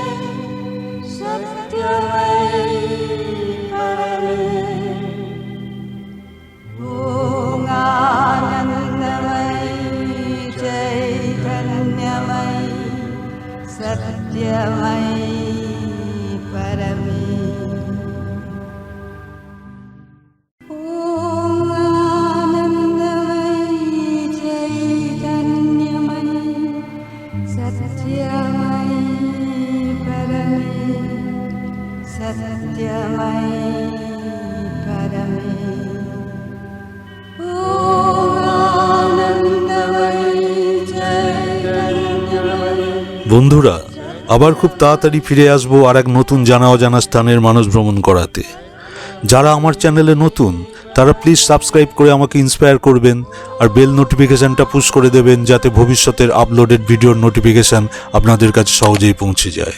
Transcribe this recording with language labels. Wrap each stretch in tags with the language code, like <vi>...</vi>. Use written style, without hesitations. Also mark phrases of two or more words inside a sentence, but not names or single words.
<sa>सत्यमयी परमे ॐ आनन्दमयी चैतन्यमयी सत्यमयी परमे ॐ आनन्दमयी चैतन्यमयी सत्यमयी परमे सत्यमयी परमे</sa> <bn>বন্ধুরা, আবার খুব তাড়াতাড়ি ফিরে আসবো আর এক নতুন জানা অজানা স্থানের মানুষ ভ্রমণ করাতে। যারা আমার চ্যানেলে নতুন তারা প্লিজ সাবস্ক্রাইব করে আমাকে ইন্সপায়ার করবেন আর বেল নোটিফিকেশানটা পুশ করে দেবেন, যাতে ভবিষ্যতের আপলোডেড ভিডিওর নোটিফিকেশান আপনাদের কাছে সহজেই পৌঁছে যায়।</bn>